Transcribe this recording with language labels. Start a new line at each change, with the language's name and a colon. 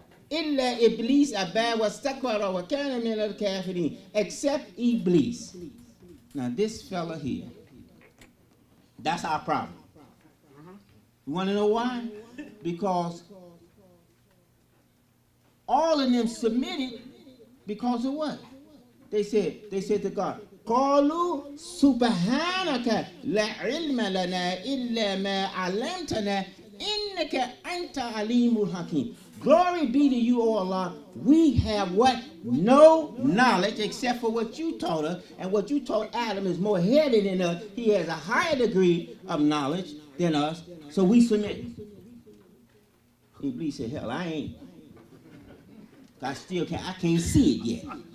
Arabic: Illa Iblis aba wastakbara wa kana min al-kafirin,
English: except Iblis. Now this fella here, that's our problem. You want to know why? Because all of them submitted because of what? They said to God,
Arabic: قالوا سبحانك لا علم لنا إلا ما علمتنا إنك أنت عليم الحكيم.
English: Glory be to you, O Allah. We have what? No knowledge except for what you taught us. And what you taught Adam is more heady than us. He has a higher degree of knowledge than us. So we submit. Iblis said, hell, I ain't. I can't see it yet.